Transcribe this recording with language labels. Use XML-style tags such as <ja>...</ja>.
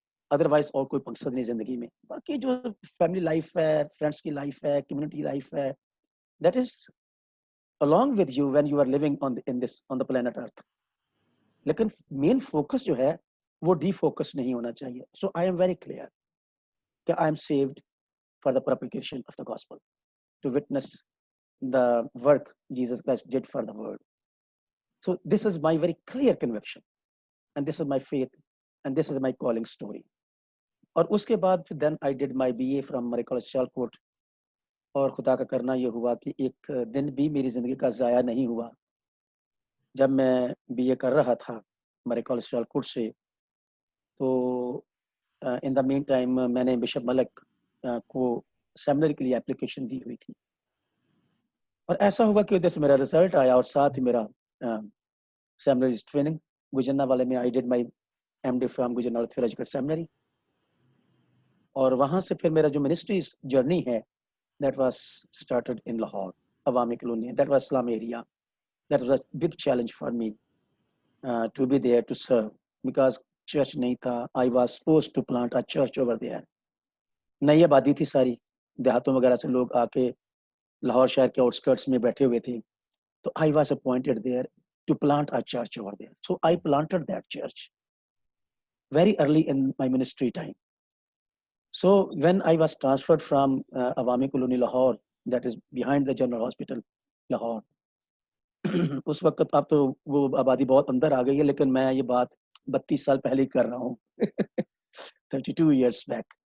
<ur>Otherwise اور کوئی مقصد نہیں زندگی میں. باقی جو فیملی لائف ہے، فرینڈس کی لائف ہے، کمیونٹی لائف ہے،</ur> <en>That is along with you when you are living on the planet earth.</en> <ur>لیکن مین فوکس جو ہے وہ ڈی فوکس نہیں ہونا چاہیے.</ur> <en>So I am very clear کہ I am saved for the propagation of the gospel to witness the work Jesus Christ did for the world. So this is my very clear conviction and this is my faith and this is my calling story. اور اس کے بعد then I did my BA from Murray college Sialkot.</en> <ur>اور خدا کا کرنا یہ ہوا کہ ایک دن بھی میری زندگی کا ضائع نہیں ہوا. جب میں BA کر رہا تھا مرے کالج سیالکوٹ سے، تو</ur> <en>in the meantime</en> <ur>میں نے بشپ ملک کو سیمنری کے لیے اپلیکیشن دی ہوئی تھی. اور ایسا ہوا کہ ادھر سے میرا رزلٹ آیا اور ساتھ ہی میرا سیمنری ٹریننگ گجرنا والے میں.</ur> <en>I did my MD from Gujranwala theological seminary.</en> <ur>اور وہاں سے پھر میرا جو منسٹری جرنی ہے</ur> <en>that was started in Lahore, Awami Colony. That was slum area. That was a big challenge for me to be there to serve because church</en> <ur>nahi tha.</ur> <en>I was supposed to plant a church over there.</en> <ur>نئی آبادی تھی ساری، دیہاتوں وغیرہ سے لوگ آ کے لاہور شہر کے آؤٹ اسکرٹس میں بیٹھے ہوئے تھے.</ur> <en>تو I was appointed there to plant a church over there. So I planted that church very early in my ministry time. So when I was transferred from Awami Colony Lahore, that is behind the General Hospital Lahore,</en> <ur>اس وقت اب تو وہ آبادی بہت اندر آ گئی ہے، لیکن میں یہ بات 32 سال پہلے کر رہا ہوں</ur> <en>32 years back.</en>